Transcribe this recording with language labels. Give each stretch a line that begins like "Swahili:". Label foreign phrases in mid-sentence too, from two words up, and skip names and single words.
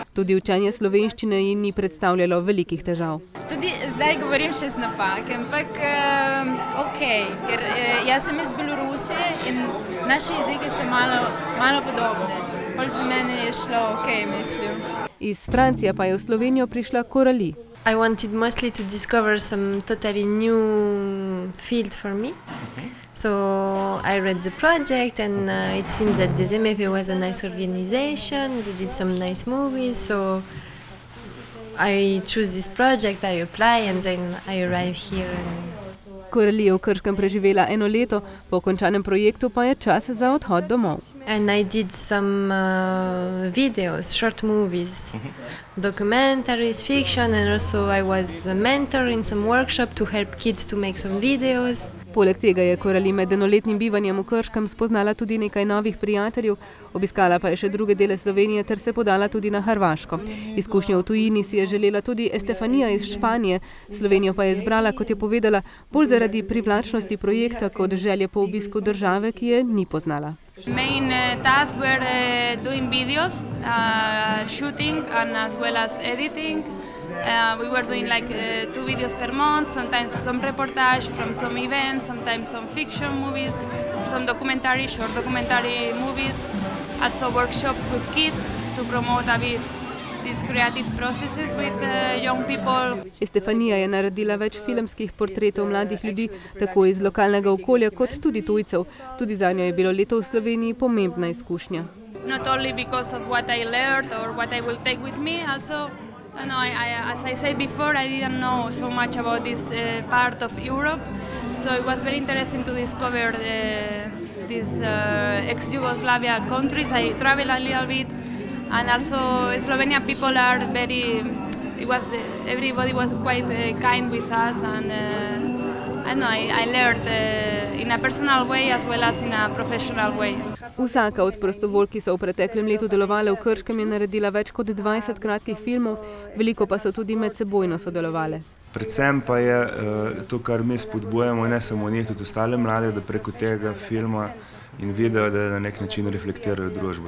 Slovenian: Tudi učenje slovenščine ji ni predstavljalo velikih težav. Tudi zdaj govorim še z napake, ampak ker jaz sem iz Belorusije in naše jezike so malo podobne. Pol za mene je šlo mislim. Iz Francije pa je v Slovenijo prišla Coralie.
English: I wanted mostly to discover some totally new field for me. So I read the project, and it seems that the ZMFE was a nice organization. They did some nice movies, so I choose this project, I apply, and then I arrive here.
Slovenian: Korali je v Krškem preživela 1 leto, po končanem projektu pa je čas za odhod domov.
English: And I did some videos, short movies, documentaries, fiction, and also I was a mentor in some workshop to help kids to make some videos.
Slovenian: Poleg tega je Korali med 1-letnim bivanjem v Krškem spoznala tudi nekaj novih prijateljev, obiskala pa je še druge dele Slovenije ter se podala tudi na Hrvaško. Izkušnjo v tujini si je želela tudi Estefanija iz Španije, Slovenijo pa je izbrala, kot je povedala, bolj zaradi privlačnosti projekta kot želje po obisku države, ki je ni poznala.
English: Main tasks were doing videos, shooting, and as well as editing. We were doing like 2 videos per month, sometimes some reportage from some events, sometimes some fiction movies, some documentary, short documentary movies, also workshops with kids to promote a bit these creative processes with young people.
Slovenian: Estefanija je naredila več filmskih portretov mladih ljudi, tako iz lokalnega okolja kot tudi tujcev. Tudi zanjo je bilo leto v Sloveniji pomembna izkušnja.
English: Not only because of what I learned or what I will take with me, also as I said before, I didn't know so much about this part of Europe, so it was very interesting to discover these ex-Yugoslavia countries. I traveled a little bit, and also Slovenian people are everybody was quite kind with us, and I learned in a personal way as well as in a professional way.
Slovenian: Vsaka od prostovoljk, ki so v preteklem letu delovale v Krškem, je naredila več kot 20 kratkih filmov, veliko pa so tudi medsebojno sodelovale. Predvsem pa je to, kar mi spodbujamo, ne samo njih, tudi ostale mlade, da preko tega filma in videa, da na nek način reflektirajo družbo.